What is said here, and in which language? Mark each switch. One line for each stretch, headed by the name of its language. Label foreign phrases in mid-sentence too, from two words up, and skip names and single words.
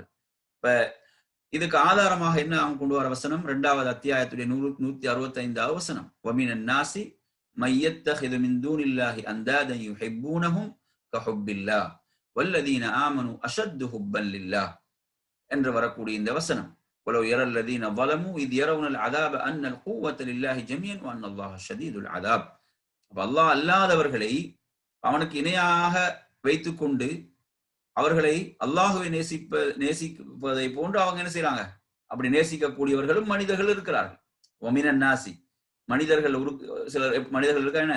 Tamil: இப்ப இதுக்கு ஆதாரமாக என்ன அவங்க கொண்டு வர வசனம்? 2வது அத்தியாயத்துடைய 165வது வசனம்.
Arabic: ومن الناس من يتخذ من دون الله أندادا يحبونهم كحب الله والذين آمنوا أشد حبا لله
Tamil: என்று வரக்கூடிய இந்த வசனம்.
Arabic: ولو يرى الذين ظلموا إذ يرون العذاب أن القوة لله جميعا وأن الله شديد العذاب.
Tamil: அப்ப அல்லாஹ் அல்லாதவர்களை அவனுக்கு இணையாக வைத்துக் கொண்டு அவர்களை அல்லாஹுவை நேசிப்பதை போன்று அவங்க என்ன செய்யறாங்க? அப்படி நேசிக்கக்கூடியவர்களும் மனிதர்கள் இருக்கிறார்கள்.
Arabic: ومن الناس,
Tamil: மனிதர்கள் சில மனிதர்கள் இருக்கா என்ன?